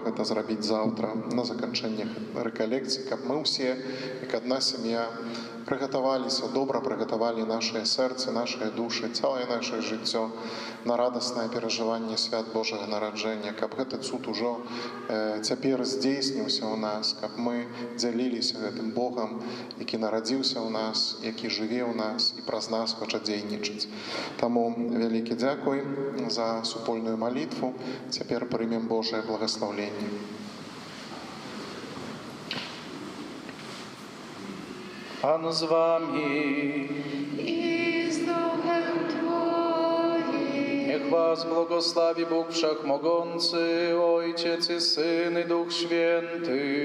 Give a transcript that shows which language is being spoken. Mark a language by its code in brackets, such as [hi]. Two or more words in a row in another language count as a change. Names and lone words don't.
[be] гэта зрабіць заўтра на заканчэнне рэкалекцыі, каб мы ўсе, як адна сям'я, прыгатаваліся, добра прыгатавалі нашыя сэрцы, нашыя душы, цэлае наше жыццё на радаснае перажыванне свят Божага нараджэння, каб гэты цуд ужо цяпер здзейсніўся ў нас, каб мы дзяліліся гэтым Богам, які нарадзіўся ў нас, які жыве ў нас і праз нас хоча дзейнічаць. Таму вялікі дзякуй за супольную малітву. Цяпер прымем Божае благаслаўленне. [pl] Pan z Wami. I z duchem Twoim. Niech Was błogosławi Bóg Wszechmogący, Ojciec i Syn i Duch Święty.